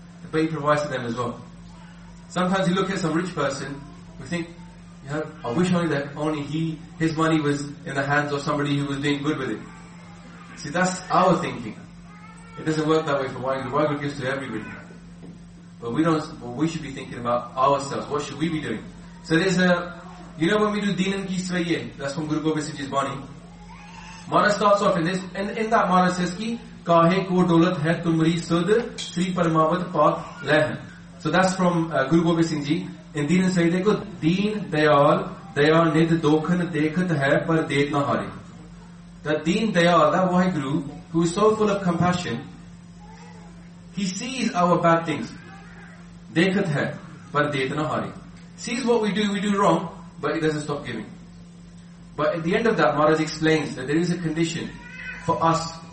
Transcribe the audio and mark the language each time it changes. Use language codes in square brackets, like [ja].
[en] But he provides to them as well. Sometimes you look at some rich person, we think, yeah, I wish only that only his money was in the hands of somebody who was doing good with it. See, that's our thinking. It doesn't work that way for Waheguru. Waheguru gives to everybody. But we should be thinking about ourselves. What should we be doing? So there's when we do Dinan Ki Swayye, that's from Guru Gobind Singh Ji's Bani. ਮਾਰਾ starts off in this, and in that ਮਾਰਾ says ਕਿ, [bra] ਕਾਹੇ ਕੋ ਡੋਲਤ ਹੈ ਤੁਮਰੀ ਸੁਧ, ਸ੍ਰੀ ਪਰਮਾਵਤ ਪਾਕ Leh. [en] So that's from Guru Gobind Singh Ji. [bra] In ਦੀਨਨ ਸਵੱਯੇ, ਦੇਖੋ, ਦੀਨ ਦਯਾਲ, ਦਯਾਲ ਨਿਧ ਦੋਖਨ ਦੇਖਤ ਹੈ ਪਰ ਦੇਤ ਨਾ ਹਾਰੀ. [en] That Deen Dayal, that Waheguru, who is so full of compassion, he sees our bad things. [bra] Dekhat hai, par deet na hari. [en] Sees what we do wrong, but he doesn't stop giving. But at the end of that, Maharaj explains that there is a condition for us.